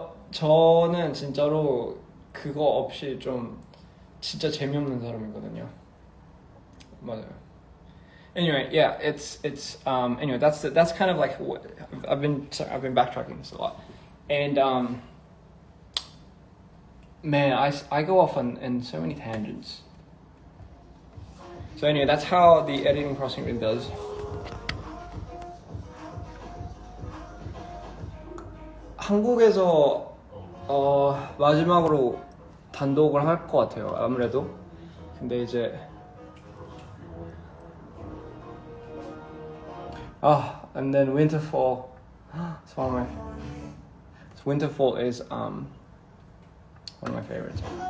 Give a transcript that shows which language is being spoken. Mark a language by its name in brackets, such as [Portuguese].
[Korean] 저는 진짜로 그거 없이 좀 진짜 재미없는 사람이거든요. 맞아요. [English] Anyway, yeah, it's anyway, that's kind of like what I've been backtracking this a lot, and man, I go off in so many tangents. So anyway, that's how the editing process really does. [Korean] 한국에서 마지막으로 단독을 할 것 같아요. 아무래도. 근데 이제 [English] and then [Korean] Winterfall. [English] Winterfall is one of my favorites.